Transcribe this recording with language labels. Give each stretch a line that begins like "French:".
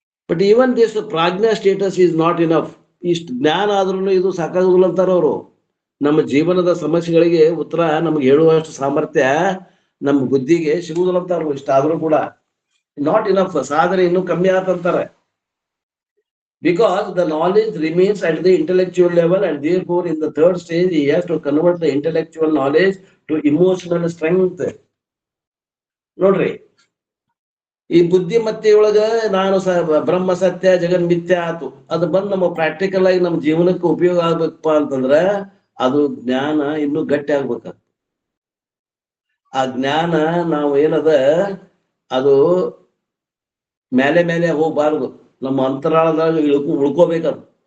English: But even this ಪ್ರಾಜ್ಞಾ status is not enough.
Kannada: ಇಷ್ಟು ಜ್ಞಾನ ಆದ್ರೂ ಇದು ಸಾಕಾಗುದಿಲ್ಲ ಅಂತಾರ ಅವರು. ನಮ್ಮ ಜೀವನದ ಸಮಸ್ಯೆಗಳಿಗೆ ಉತ್ತರ ನಮ್ಗೆ ಹೇಳುವಷ್ಟು ಸಾಮರ್ಥ್ಯ ನಮ್ಮ ಬುದ್ಧಿಗೆ ಸಿಗುದಿಲ್ಲ ಅಂತಾರ. ಇಷ್ಟಾದ್ರೂ ಕೂಡ
English: not enough,
Kannada: ಸಾಧನೆ ಇನ್ನೂ ಕಮ್ಮಿ ಆತಂತಾರೆ.
English: Because the knowledge remains at the intellectual level, and therefore in the 3rd stage he has to convert the intellectual knowledge to emotional strength.
Kannada: ನೋಡ್ರಿ, ಈ ಬುದ್ಧಿಮತ್ತೆಯೊಳಗ ನಾನು ಬ್ರಹ್ಮ ಸತ್ಯ ಜಗನ್ ಮಿಥ್ಯ ಆತು, ಅದು ಬಂದು ನಮ್ಮ ಪ್ರಾಕ್ಟಿಕಲ್ ಆಗಿ ನಮ್ಮ ಜೀವನಕ್ಕೆ ಉಪಯೋಗ ಆಗ್ಬೇಕಪ್ಪ ಅಂತಂದ್ರ ಅದು ಜ್ಞಾನ ಇನ್ನೂ ಗಟ್ಟಿ ಆಗ್ಬೇಕ. ಆ ಜ್ಞಾನ ನಾವು ಏನದ ಅದು ಮೇಲೆ ಹೋಗ್ಬಾರ್ದು, ನಮ್ಮ ಅಂತರಾಳದಾಗ ಉಳ್ಕೋಬೇಕದು.